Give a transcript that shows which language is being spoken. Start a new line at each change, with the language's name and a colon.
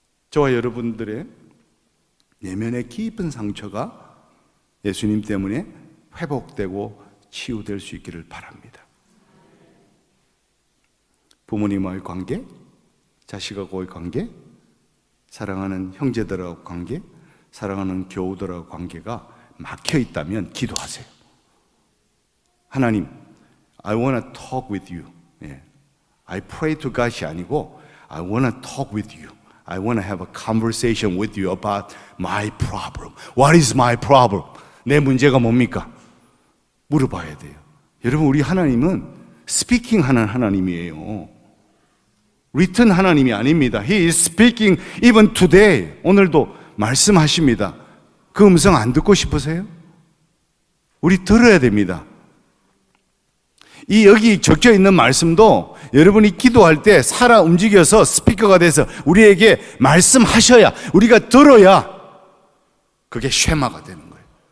Korean: 저와 여러분들의 내면의 깊은 상처가 예수님 때문에 회복되고 치유될 수 있기를 바랍니다. 부모님과의 관계, 자식하고의 관계, 사랑하는 형제들하고 관계, 사랑하는 교우들하고 관계가 막혀 있다면 기도하세요.
English: 하나님, I want to talk with you. I pray to God이 아니고 I want to talk with you. I want to have a conversation with you about my problem. What is my problem?
Korean: 내 문제가 뭡니까? 물어봐야 돼요. 여러분, 우리 하나님은 스피킹 하는 하나님이에요. written 하나님이 아닙니다.
English: He is speaking even today.
Korean: 오늘도 말씀하십니다. 그 음성 안 듣고 싶으세요? 우리 들어야 됩니다. 이 여기 적혀 있는 말씀도 여러분이 기도할 때 살아 움직여서 스피커가 돼서 우리에게 말씀하셔야, 우리가 들어야 그게 쉐마가 되는 거예요.